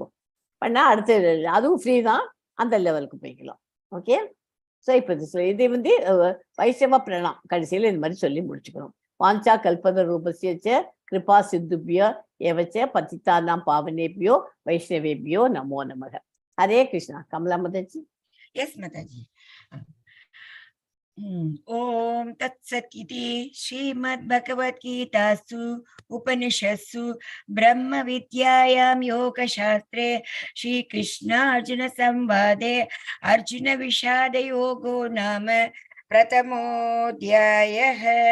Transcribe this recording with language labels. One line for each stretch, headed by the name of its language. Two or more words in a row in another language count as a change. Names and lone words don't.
Tamil: பண்ணா அடுத்த அதுவும் ஃப்ரீ தான், அந்த லெவலுக்கு போய்க்கலாம். ஓகே? ஸோ இப்போ இது வந்து வைஷ்ணவ பிரணாம் கடைசியில் இந்த மாதிரி சொல்லி முடிச்சுக்கணும்.
Sanskrit: वाञ्छा कल्पत रूपस्य कृपा सिन्धुभ्यो एव च पतितानाम् पावनेभ्यो वैष्णवेभ्यो नमो नमः.
Tamil: ஹரே கிருஷ்ணா. கமலா மாதாஜி.
English: Yes, Mataji.
Sanskrit: ॐ तत् सत् इति श्रीमद् भगवद् गीतासु उपनिषत्सु ब्रह्म विद्यायाम् योग शास्त्रे श्री कृष्ण अर्जुन संवादे अर्जुन विषाद योगो नाम प्रथमोध्यायः.